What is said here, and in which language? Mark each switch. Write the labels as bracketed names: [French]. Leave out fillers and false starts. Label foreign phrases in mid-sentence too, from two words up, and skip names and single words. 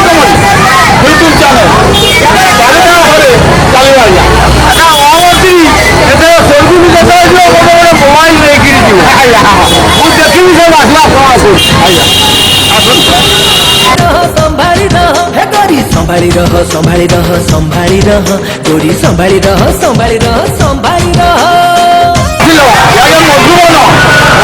[English] comedy YouTube channel [Odia] ଚାଲିବା ଘରେ ଚାଲିବା ଆଜ୍ଞା ଆଚ୍ଛା ମହାମନ୍ତ୍ରୀ ଯେତେବେଳେ ସ୍ୱର୍ଗକୁ ଯେତେବେଳେ ଯିବ ଗୋଟେ ଗୋଟେ ମୋବାଇଲ ନେଇକିରି ଯିବ ଆଜ୍ଞା ମୁଁ ଦେଖିବି ସେ ଆସିଲା ଆପଣ ଆସୁ ଆଜ୍ଞା [Hindi] संभाली रह हे गोरी संभाली रह संभाली रह संभाली रह गोरी संभाली रह संभाली रह संभाली रह [Odia] ଆଜ୍ଞା ମଧୁବନ